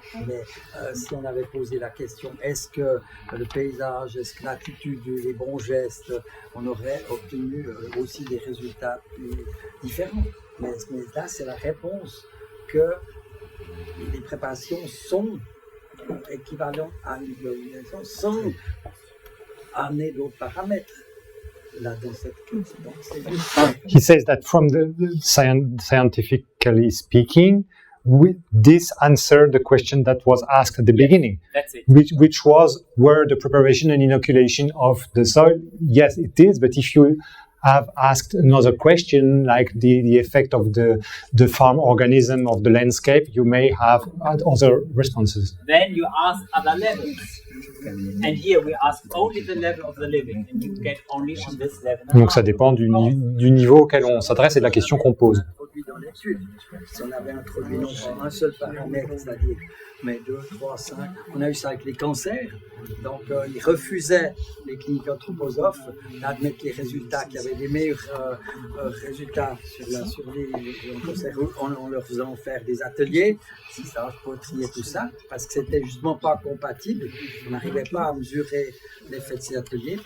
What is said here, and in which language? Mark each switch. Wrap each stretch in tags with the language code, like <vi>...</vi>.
<fr>Mais si on avait posé la question, est-ce que le paysage, est-ce que l'attitude, les bons gestes, on aurait obtenu aussi des résultats plus différents. Mais là, c'est la réponse que les préparations sont équivalentes à une biologation sans amener d'autres paramètres. Là, dans cette case. Donc, c'est juste...</fr> <en>He says that from the scientifically speaking, this answered the question that was asked at the beginning, That's it. which was, were the preparation and inoculation of the soil? Yes, it is, but if you have asked another question, like the effect of the farm organism of the landscape, you may have other responses. Then you ask other levels. And here we ask only the level of the living, and you get only on this level.</en> <fr>Donc ça dépend du niveau auquel on s'adresse et de la question qu'on pose. Dans l'étude, si on avait introduit non pas un seul paramètre, c'est-à-dire mais 2, 3, 5, on a eu ça avec les cancers, donc ils refusaient, les cliniques anthroposophes, d'admettre les résultats, qu'il y avait des meilleurs résultats sur les cancers en leur faisant faire des ateliers, si ça poterie et tout ça, parce que c'était justement pas compatible, on n'arrivait pas à mesurer l'effet de ces ateliers.</fr>